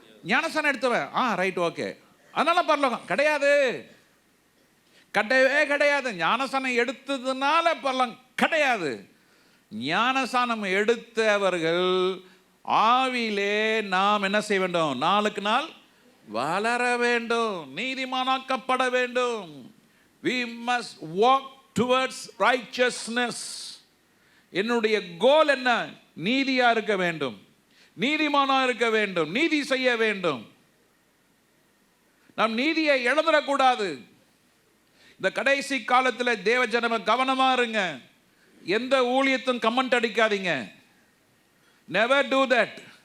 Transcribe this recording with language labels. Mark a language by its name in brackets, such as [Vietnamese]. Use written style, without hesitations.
[Tamil] ஞானஸ்நானம் எடுத்தவன் right, okay, அதனால பரலோகம் கிடையாது, கிடையவே கிடையாது. ஞானஸ்நானம் எடுத்ததுனால பரலோகம் கிடையாது. ஞானஸ்நானம் எடுத்தவர்கள் ஆவியிலே நாம் என்ன செய்ய வேண்டும்? நாளுக்கு நாள் வளர வேண்டும், நீதிமானாக்கப்பட வேண்டும். [English] We must walk towards righteousness. [Tamil] என்னுடைய கோல் என்ன? நீதியா இருக்க வேண்டும், நீதிமானா இருக்க வேண்டும், நீதி செய்ய வேண்டும். நாம் நீதியை இழந்துடக்கூடாது. இந்த கடைசி காலத்தில் தேவ ஜனமே கவனமா இருங்க. எந்த ஊழியத்தும் கமெண்ட் அடிக்காதீங்க. [English] Never do that.